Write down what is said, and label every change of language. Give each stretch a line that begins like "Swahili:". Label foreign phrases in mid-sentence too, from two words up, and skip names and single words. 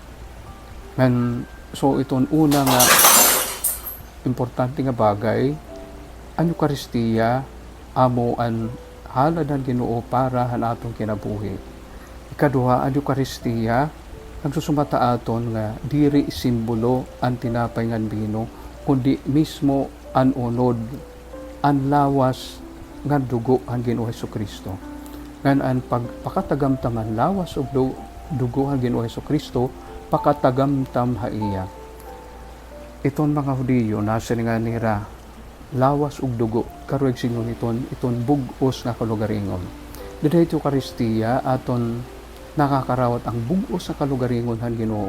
English: And so
Waray: iton una nga importante nga bagay, ang Eucharistia amo an halad han Ginoo para han atong kinabuhi. Ikaduha, ang Eucharistia nagsusumata aton nga diri simbolo ang tinapay ngan bino, kundi mismo ang unod, ang lawas nga dugo ang Ginoo Hesukristo. Ngan ang pagpakatagamtaman lawas ug dugo ang Ginoo Hesukristo, pakatagamtam haiya. Iton mga Hudiyo nasa nga nira lawas ug dugo karuig singon iton bug-os nga kalugaringon. Dili ito Eucharistia aton nakakarawat ang bug-os nga kalugaringon han Ginoo.